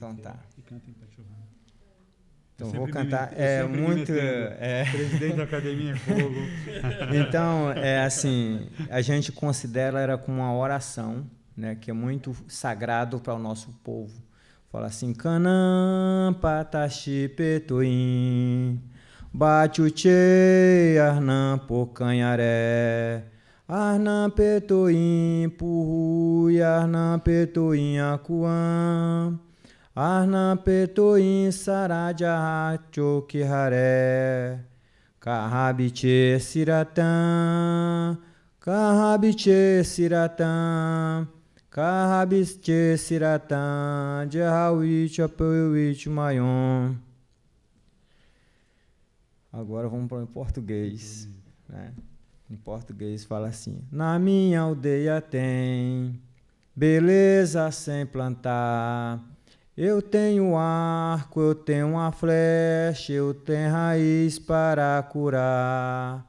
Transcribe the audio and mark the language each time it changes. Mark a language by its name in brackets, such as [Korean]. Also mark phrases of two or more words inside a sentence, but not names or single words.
[Portuguese] então, é. Tá. E canta em Pachorrã. Então, vou cantar. Muito. Presidente da Academia Fogo. Então, assim, a gente considera ela como uma oração, né, que é muito sagrado para o nosso povo. Fala assim: [Pataxó Hã-Ha-Hãe] Canã pataxi petoim, bate-o-tchê, arnã pocanharé, arnã petoim, purrui, arnã petoim, acuã. Arna petoim saraja chokihare, kahabiche siratã, kahabiche siratã, kahabiche siratã, jahawich apoiwich mayon. [Portuguese] Agora vamos para o português, né? Em português fala assim: na minha aldeia tem beleza sem plantar. Eu tenho arco, eu tenho uma flecha, eu tenho raiz para curar.